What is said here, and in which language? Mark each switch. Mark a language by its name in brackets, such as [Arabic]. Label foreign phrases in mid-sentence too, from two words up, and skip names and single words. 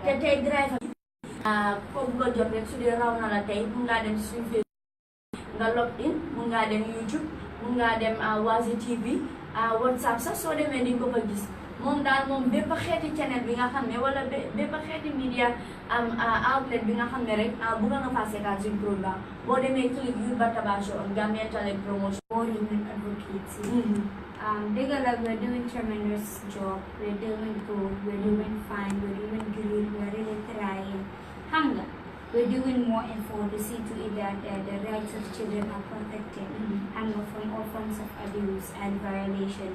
[Wolof] te tey driver ko bugg a jot rek su dee raw na la tey mun ngaa dem suñu Facebook nga [English] log in [Wolof] mun ngaa dem YouTube mun ngaa dem Wazi TV WhatsApp sax soo demee di nga ko fa gis moom daal moom bépp xeeti channel bi nga xam ne wala bépp xeeti [English] media outlet [Wolof] bi nga xam ne rek bugg nga faa seetaan suñu programme boo demee click Youth Bantaba Show on Gambian Talent Promotion [English] or even advocates. We're doing tremendous job. We're doing good. We're doing fine. We're doing great. We're really trying. Hunger. We're doing more effort to see to it that the rights of children are protected from all forms of abuse and violation.